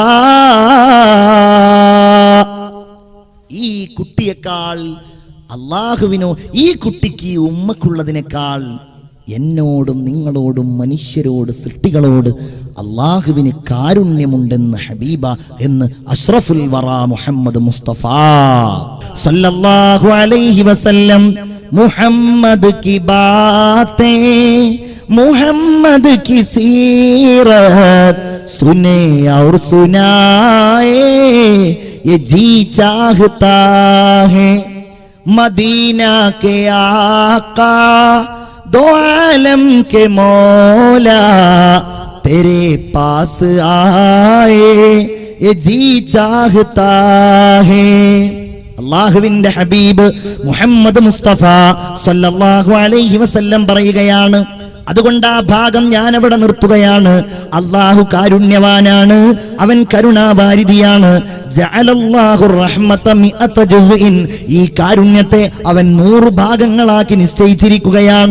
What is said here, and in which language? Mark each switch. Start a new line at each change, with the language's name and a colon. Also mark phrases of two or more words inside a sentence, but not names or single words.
Malayalam: ഈ കുട്ടിയേക്കാൾ അല്ലാഹുവിനോ ഈ കുട്ടിക്ക് ഈ ഉമ്മക്കുള്ളതിനേക്കാൾ എന്നോടും നിങ്ങളോടും മനുഷ്യരോട് സൃഷ്ടികളോട് അല്ലാഹുവിന് കാരുണ്യമുണ്ടെന്ന് ഹബീബ എന്ന്
Arabic: أشرف الورى
Malayalam: മുഹമ്മദ് മുസ്തഫ
Arabic: صلى الله عليه وسلم.
Urdu: മുഹമ്മദ് کی باتیں، محمد کی سیرت سنے اور سنائے یہ جی چاہتا ہے. مدینہ کے آقا دو عالم کے مولا تیرے پاس آئے یہ جی چاہتا ہے.
Malayalam: അള്ളാഹുവിന്റെ ഹബീബ് മുഹമ്മദ് മുസ്തഫ
Arabic: صلى الله عليه وسلم
Malayalam: പറയുകയാണ്. അതുകൊണ്ട് ആ ഭാഗം ഞാൻ അവിടെ നിർത്തുകയാണ്. അള്ളാഹു കാരുണ്യവാനാണ്, അവൻ കരുണാവാരിധിയാണ്.
Arabic: جعل الله الرحمة مائة جزء,
Malayalam: ഈ കാരുണ്യത്തെ അവൻ 100 ഭാഗങ്ങളാക്കി നിശ്ചയിച്ചിരിക്കുകയാണ്.